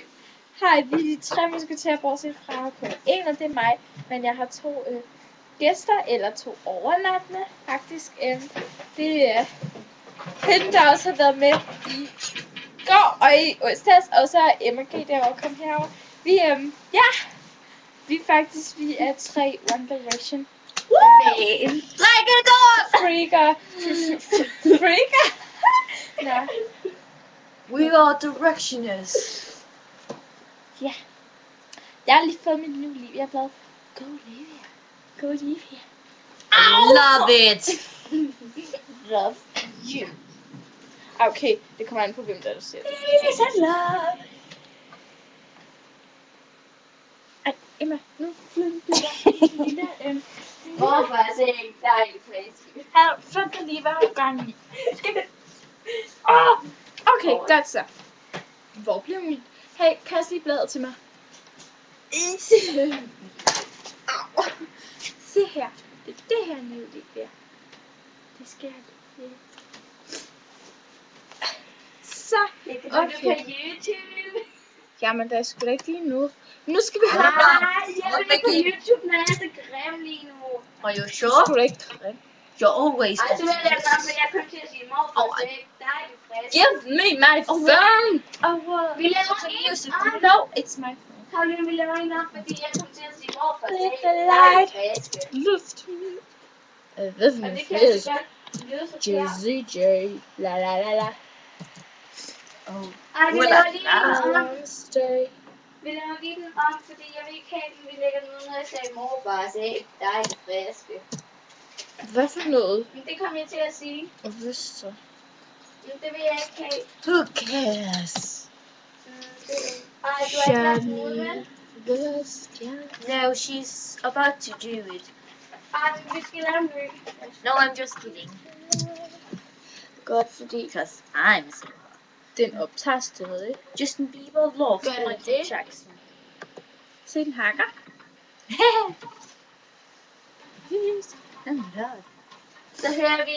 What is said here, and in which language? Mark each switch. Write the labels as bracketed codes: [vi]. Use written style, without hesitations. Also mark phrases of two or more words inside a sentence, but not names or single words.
[da] Hej, vi er 3 musketerer bortset fra kun en, og det er mig. Men jeg har 2 gæster, eller 2 overnattende, faktisk. Det er hende, der også har været med i går og i onsdags, og så er Emma G. derovre, kom herover. Vi er 3 One Direction. Freaker. Nå. [en] We are directioners. [da] Ja. Jeg har lige fået mit nye liv. Jeg er blevet Go Olivia. Go Olivia. [en] Love it. Love you. [da] Okay, det kommer an på, hvem der siger det. [en] Is it love? [da] Emma, nu Morfar sagde ikke dejlig flæsk. Fandt dig lige, hvad har du gang i? Okay, godt så. Hvor bliver min... Hey, kast lige bladet til mig. Se her. Det er det her nye liv der. Det skal jeg... Så, okay. På YouTube. Jamen, der er sgu da ikke lige nu. Nu skal vi have... Jeg er ikke på YouTube, når jeg er så grim lige nu. [en] Are you sure? [da] Sgu da ikke grim. [en] You're always [da] Ej, så vil jeg godt, men jeg kom til at sige morfar, så ikke dejligt frisk. [en] Give me my phone! [da] Vi laver en [en] No, it's my phone. [da] Karoline, vi laver en op, fordi jeg kom til at sige morfar, så [en] Lift [da] ikke [en] the light. [da] dejligt frisk. [en] Lift me. Lift [da] Og [en] me [da] det kan jeg fisk. så godt lyde så klart. Jizzy J. La la la la. Ej, vi laver lige en om. [en] Stay. [da] Vi laver lige den om, fordi jeg vil ikke have den, vi lægger den ud, når jeg sagde morfar, så ikke dejligt frisk. Hvad for noget? Men det kom jeg til at sige. Og hvad så? Men det vil jeg ikke have. [en] Who cares? [da] Ej, du har ikke lagt den ud, vel? [en] No, she's about to do it. [da] Ej, men vi skal lave en ny. [en] No, I'm just kidding. [da] Godt, fordi [en] Because I'm single. [da] den optager stadig. [en] Justin Bieber loves Gør den Michael [da] det? [en] Jackson. [da] Se, den hakker. [en] Oh my god. [da] Så hører vi...